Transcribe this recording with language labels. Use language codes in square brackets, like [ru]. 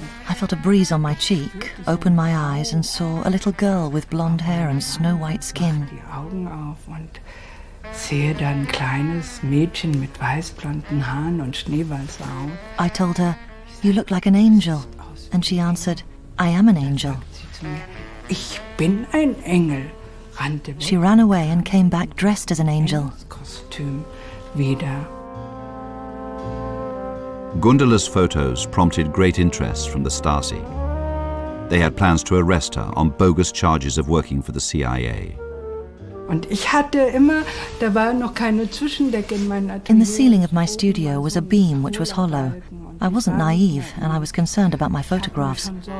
[en] I felt a breeze on my cheek, opened my eyes and saw a little girl with blonde hair and snow-white skin. [de] Die Augen auf und sehe da ein kleines Mädchen mit weißblonden Haaren und Schneeballsaugen. [en] I told her, "You look like an angel." And she answered, "I am an angel." [de] Ich bin ein Engel. [en] She ran away and came back dressed as an angel. [de] Kostüm wieder. [en] Gundula's photos prompted great interest from the Stasi. They had plans to arrest her on bogus charges of working for the CIA. [de] Und ich hatte immer, da war noch keine Zwischendecke in meinem Atelier. [en] In the ceiling of my studio was a beam which was hollow. I wasn't naive and I was concerned about my photographs.